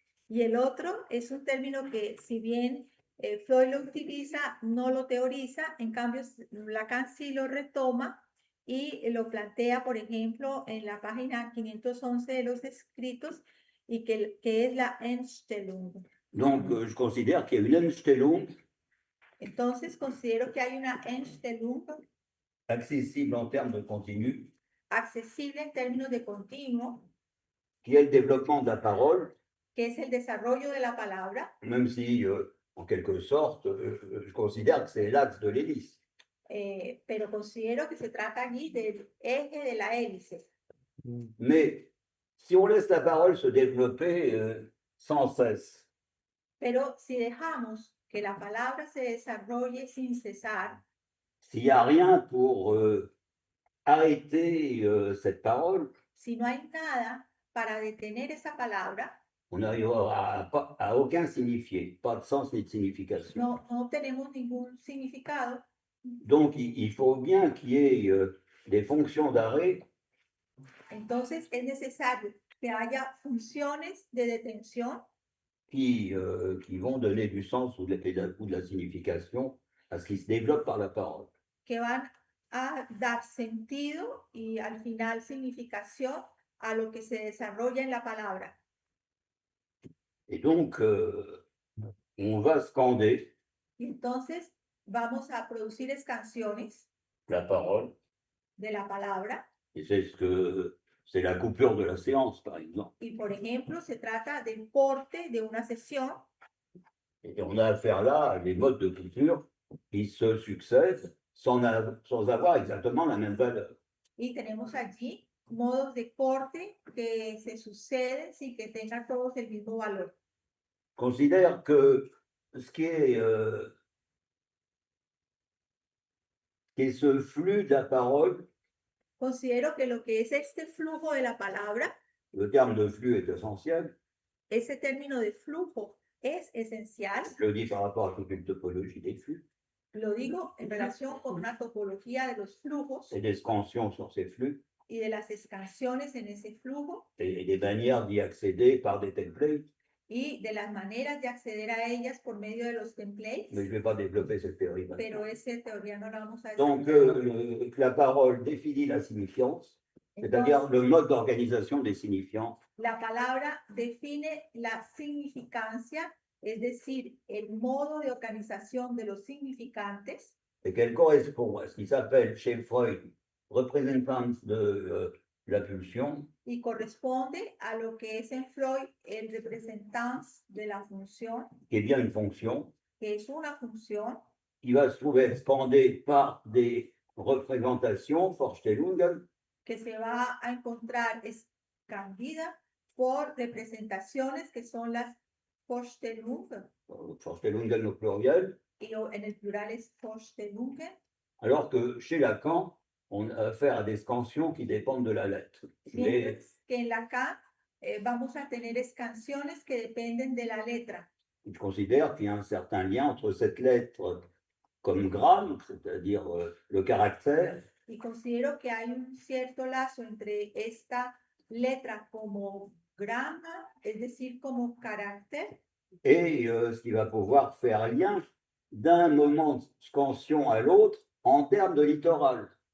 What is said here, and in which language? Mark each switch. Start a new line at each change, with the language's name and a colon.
Spanish: y el otro es un término que, si bien Freud lo utiliza, no lo teoriza, en cambio Lacan sí lo retoma y lo plantea, por ejemplo, en la página 511 de los escritos, y que es la Einstellung.
French: Donc, je considère qu'il y a une Einstellung
Spanish: Entonces, considero que hay una Einstellung
French: accessible en termes de continu,
Spanish: accesible en términos de continuo,
French: qui est le développement de la parole,
Spanish: que es el desarrollo de la palabra,
French: même si, en quelque sorte, je considère que c'est l'axe de l'hélice.
Spanish: pero considero que se trata allí del eje de la hélice.
French: Mais si on laisse la parole se développer sans cesse,
Spanish: Pero si dejamos que la palabra se desarrolle sin cesar,
French: s'il n'y a rien pour arrêter cette parole,
Spanish: si no hay nada para detener esa palabra,
French: on n'arrivera à aucun signifié, pas de sens ni de signification.
Spanish: no obtenemos ningún significado.
French: Donc, il faut bien qu'il y ait des fonctions d'arrêt
Spanish: Entonces es necesario que haya funciones de detención
French: qui vont donner du sens ou de la signification à ce qui se développe par la parole.
Spanish: que van a dar sentido y al final significación a lo que se desarrolla en la palabra.
French: Et donc, on va scander
Spanish: Y entonces vamos a producir canciones
French: la parole,
Spanish: de la palabra.
French: et c'est la coupure de la séance, par exemple.
Spanish: Y por ejemplo, se trata del corte de una sesión.
French: Et on a affaire là à des modes de coupure qui se succèdent sans avoir exactement la même valeur.
Spanish: Y tenemos allí modos de corte que se suceden sin que tengan todos el mismo valor.
French: Considère que ce qui est ce flux de la parole,
Spanish: Considero que lo que es este flujo de la palabra,
French: le terme de flux est essentiel,
Spanish: ese término de flujo es esencial.
French: je le dis par rapport à toute une topologie des flux,
Spanish: Lo digo en relación con una topología de los flujos
French: et des scansions sur ces flux.
Spanish: y de las escansiones en ese flujo
French: et des manières d'y accéder par des templates.
Spanish: y de las maneras de acceder a ellas por medio de los templates,
French: Mais je ne vais pas développer cette théorie maintenant.
Spanish: pero esa teoría no la vamos a
French: Donc,
Spanish: desarrollar.
French: la parole définit la signifiance, c'est-à-dire le mode d'organisation des signifiants.
Spanish: La palabra define la significancia, es decir, el modo de organización de los significantes,
French: Et qu'elle correspond à ce qui s'appelle chez Freud représentance de la pulsion,
Spanish: y corresponde a lo que es en Freud el representance de la función,
French: qui est bien une fonction,
Spanish: que es una función
French: qui va se trouver expandée par des représentations, Vorstellungen,
Spanish: que se va a encontrar expandida por representaciones que son las Vorstellungen,
French: Vorstellungen au pluriel,
Spanish: y en el plural es Vorstellungen,
French: alors que chez Lacan, on a affaire à des scansions qui dépendent de la lettre. Mais
Spanish: mientras que en Lacan vamos a tener escansiones que dependen de la letra.
French: il considère qu'il y a un certain lien entre cette lettre comme gramme, c'est-à-dire le caractère,
Spanish: Y considero que hay un cierto lazo entre esta letra como grama, es decir, como carácter,
French: et ce qui va pouvoir faire lien d'un moment de scansion à l'autre en termes de littoral.